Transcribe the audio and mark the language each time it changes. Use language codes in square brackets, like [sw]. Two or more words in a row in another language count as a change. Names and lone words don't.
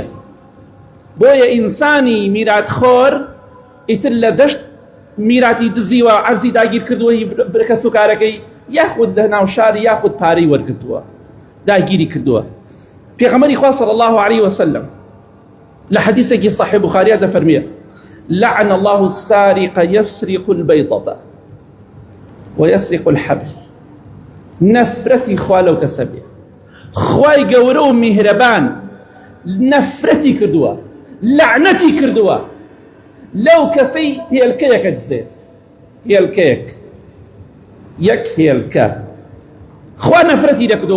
[ckb] بۆیە ئینسانی میراتخۆر ئیتر لە دەشت میراتی دزیوە، عەرزی داگیر کردووە کەس و کارەکەی، یاخود لە ناو شاری یاخود پارەی وەرگرتووە داگیری کردووە. پێغەمبەری خوا [ar] صلی الله عليه وسلم [ckb] لە حەدیثێکی صحیح بوخاریە دەفەرمێ: [ar] لعن الله السارق يسرق البيضة ويسرق الحبل. [ckb] نفرەتی خوا لەو کەسە بێ، خوای گەورە و میهرەبان نەفرەتی کردووە، لعنەتی کردووە لەو کەسەی هێلکەیەکە دزێ. هێلکەیەک، یەک هێلکە، خوا نەفرەتی لێ کردووە.